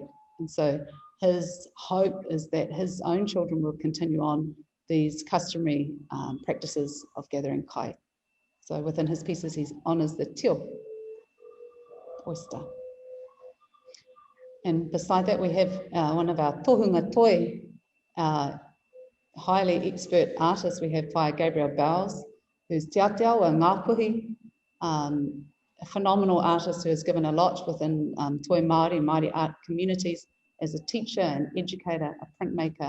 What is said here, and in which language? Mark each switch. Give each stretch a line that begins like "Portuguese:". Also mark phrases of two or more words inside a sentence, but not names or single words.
English: And so his hope is that his own children will continue on these customary practices of gathering kai. So within his pieces, he honours the tio, oyster. And beside that, we have one of our
Māori: tohunga toi,
English: highly expert artists. We have Whai Gabriel Bowles, who's Te Ateo a Ngāpuhi, a phenomenal artist who has given a lot within Toi Māori art communities as a teacher, an educator, a printmaker.